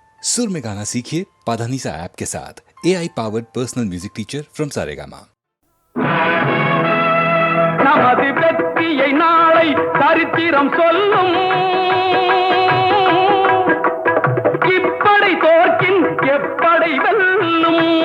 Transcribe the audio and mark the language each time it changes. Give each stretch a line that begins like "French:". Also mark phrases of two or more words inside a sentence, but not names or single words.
Hindi: सुर में गाना सीखिए पाधानीसा ऐप के साथ।
English: AI powered personal music teacher from Saregama.
Tamil: நமது வெற்றியை நாளை சரித்திரம் சொல்லும். இப்படை தோற்கின் எப்படை வெல்லும்.